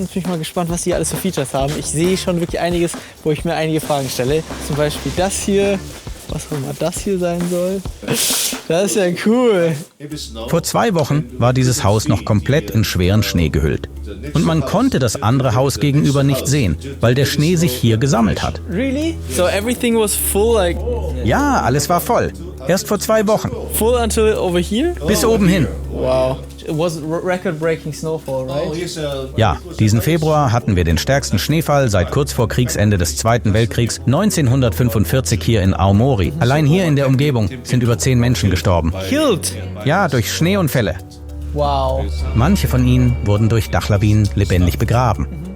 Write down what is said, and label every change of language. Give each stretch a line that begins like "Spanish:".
German: Jetzt bin ich mal gespannt, was die alles für Features haben. Ich sehe schon wirklich einiges, wo ich mir einige Fragen stelle. Zum Beispiel das hier, was auch immer das hier sein soll. Das ist ja cool. Vor 2 Wochen war dieses Haus noch komplett in schweren Schnee gehüllt. Und man konnte das andere Haus gegenüber nicht sehen, weil der Schnee sich hier gesammelt hat.
English: Really? So everything was full, like
German: Ja, alles war voll. Erst vor 2 Wochen.
English: full until over here?
German: Bis oben hin. Wow.
English: It was record-breaking snowfall, right?
German: Ja, diesen Februar hatten wir den stärksten Schneefall seit kurz vor Kriegsende des Zweiten Weltkriegs 1945 hier in Aomori. Allein hier in der Umgebung sind über 10 Menschen gestorben.
English: Killed.
German: Ja, durch Schneeunfälle. Wow. Manche von ihnen wurden durch Dachlawinen lebendig begraben.